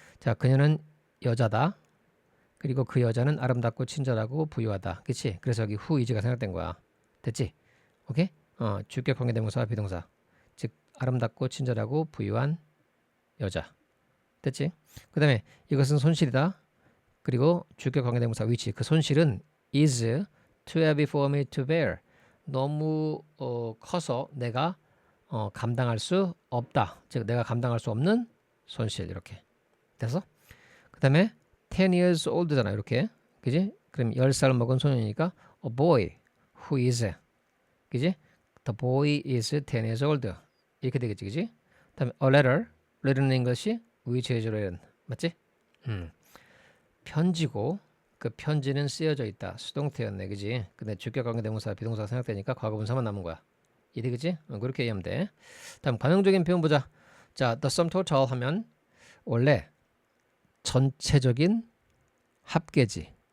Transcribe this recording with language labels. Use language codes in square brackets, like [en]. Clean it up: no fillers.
[ko] 자, 그녀는 여자다. 그리고 그 여자는 아름답고 친절하고 부유하다. 그치? 그래서 여기 who is가 생략된 거야. 됐지? 오케이? 주격 관계대명사와 비동사. 즉 아름답고 친절하고 부유한 여자. 됐지? 그 다음에 이것은 손실이다. 그리고 주격 관계대명사 which. 그 손실은 [en] is too heavy for me to bear. [ko] 너무 커서 내가 감당할 수 없다. 즉 내가 감당할 수 없는 손실. 이렇게 됐어? 그 다음에 10 years old잖아. 이렇게. 그지? 그럼 10살 먹은 소년이니까 [en] a boy who is. 그지? The boy is 10 years old. [ko] 이렇게 되겠지. 그지? 그 다음에 a letter. [en] letter는 English which is written. [ko] 맞지? 편지고 그 편지는 쓰여져 있다. 수동태였네. 그지? 근데 주격 관계대명사 비동사가 생략되니까 과거분사만 남은 거야. 이해되겠지? 그렇게 이해하면 돼. 다음 관용적인 표현 보자. 자, [en] the sum total [ko] 하면 원래 전체적인 합계지.